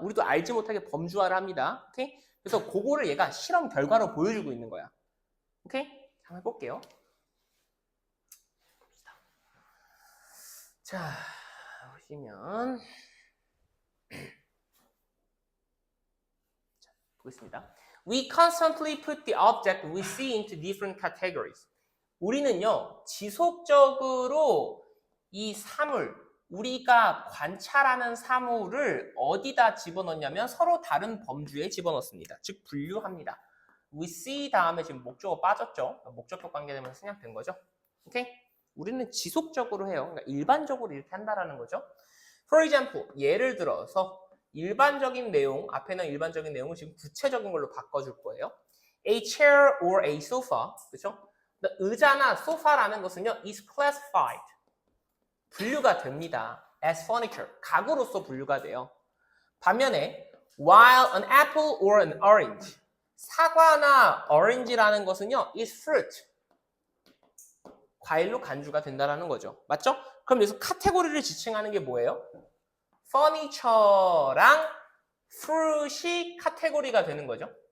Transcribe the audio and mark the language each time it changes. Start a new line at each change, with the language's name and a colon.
Korean: 우리도 알지 못하게 범주화를 합니다. 오케이? 그래서 그거를 얘가 실험 결과로 보여주고 있는 거야. 오케이? 한번 해볼게요. 자, 보시면 자, 보겠습니다.
English: We constantly put the object we see into different categories.
Korean: 우리는요, 지속적으로 이 사물, 우리가 관찰하는 사물을 어디다 집어넣냐면 서로 다른 범주에 집어넣습니다. 즉, 분류합니다.
English: We see
Korean: 다음에 지금 목적어 빠졌죠? 목적격 관계되면서 생략된 거죠. 오케이? 우리는 지속적으로 해요. 그러니까 일반적으로 이렇게 한다라는 거죠.
English: For example,
Korean: 예를 들어서 일반적인 내용, 앞에는 일반적인 내용을 지금 구체적인 걸로 바꿔줄 거예요.
English: A chair or a sofa,
Korean: 그렇죠? 의자나 소파라는 것은요,
English: is classified.
Korean: 분류가 됩니다.
English: as furniture.
Korean: 가구로서 분류가 돼요. 반면에
English: while an apple or an orange.
Korean: 사과나 orange라는 것은요,
English: is fruit.
Korean: 과일로 간주가 된다라는 거죠. 맞죠? 그럼 여기서 카테고리를 지칭하는 게 뭐예요? furniture랑 fruit이 카테고리가 되는 거죠.